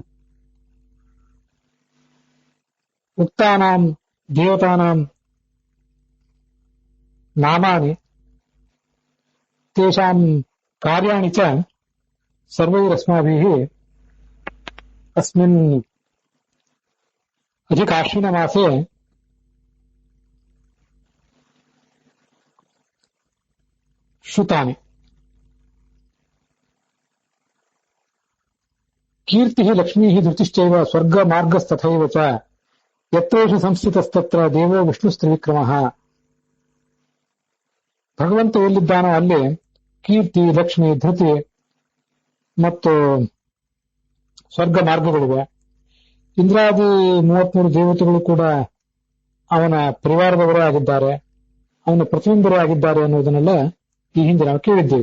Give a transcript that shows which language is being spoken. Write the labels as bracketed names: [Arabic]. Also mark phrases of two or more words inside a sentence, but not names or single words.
[Sanskrit] उक्तानां देवतानां नामानि तेषां कार्याणि च सर्वैरस्माभिः अस्मिन् अधिकाश्विनमासे श्रुतानि. कीर्तिः लक्ष्मीः धृतिश्चैव स्वर्गमार्गस्तथैव च यत्रेषु ಸಂಸ್ಥಿತಸ್ತತ್ರ ದೇವೋ ವಿಷ್ಣುಸ್ತ್ರಿವಿಕ್ರಮಃ. [Kannada] ಭಗವಂತ ಎಲ್ಲಿದ್ದಾನೋ ಅಲ್ಲಿ ಕೀರ್ತಿ ಲಕ್ಷ್ಮಿ ಧೃತಿ ಮತ್ತು ಸ್ವರ್ಗ ಮಾರ್ಗಗಳಿವೆ. ಇಂದ್ರಾದಿ 33 ದೇವತೆಗಳು ಕೂಡ ಅವನ ಪರಿವಾರದವರೇ ಆಗಿದ್ದಾರೆ, ಅವನ ಪ್ರತಿಬಿಂಬರೇ ಆಗಿದ್ದಾರೆ ಅನ್ನೋದನ್ನೆಲ್ಲ ಈ ಹಿಂದೆ ನಾವು ಕೇಳಿದ್ದೇವೆ.